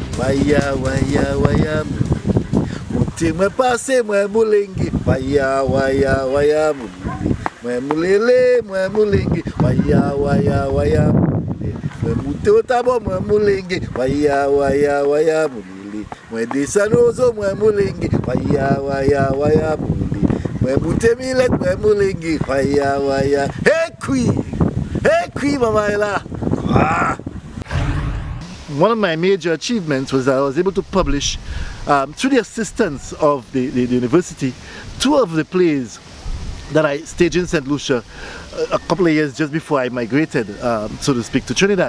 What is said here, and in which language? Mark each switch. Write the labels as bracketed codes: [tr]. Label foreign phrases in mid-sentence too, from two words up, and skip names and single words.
[en] waya waya waya muti mwe pase mwe mulingi waya waya waya mwe mulele mwe mulingi waya waya waya mwe muti otabo mwe mulingi waya waya waya mwe disanozo mwe mulingi waya waya waya mwe mutemile mwe mulingi waya waya hey kui mama. One of my major achievements was that I was able to publish, through the assistance of the university, 2 of the plays that I staged in St. Lucia a couple of years just before I migrated, so to speak, to Trinidad.